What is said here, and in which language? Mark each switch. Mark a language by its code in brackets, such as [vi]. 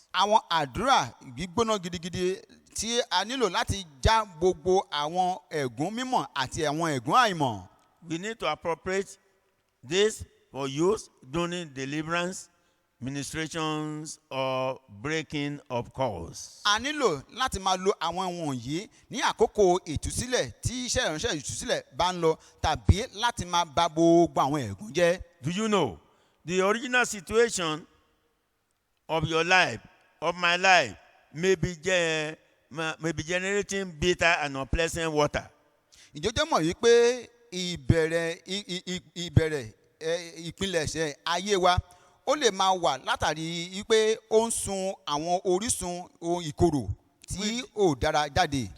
[yo] àwọn àdúrà gbígbóná gidigidi tí a nílò láti já gbogbo àwọn ẹ̀gún mímọ̀ àti àwọn ẹ̀gún àìmọ̀. [en] We need to appropriate this for use during deliverance, ministrations, or breaking of cause. [yo] a nílò láti máa lo àwọn wọ̀nyí ní àkókò ìtúsílẹ̀ tí iṣẹ́ ìránṣẹ́ ìtúsílẹ̀ bá ń lọ tàbí láti máa bà gbogbo àwọn ẹ̀gún jẹ́. [en] Do you know the original situation of your life, of my life, may be generating bitter and unpleasant water? [yo] ìjọjọ́ mọ̀ wípé ìbẹ̀rẹ̀ ìpilẹ̀ṣẹ̀ ayé wa ó lè máa wà látàrí wípé ó ń sun àwọn orísun ohun ìkorò tí ò dára jáde.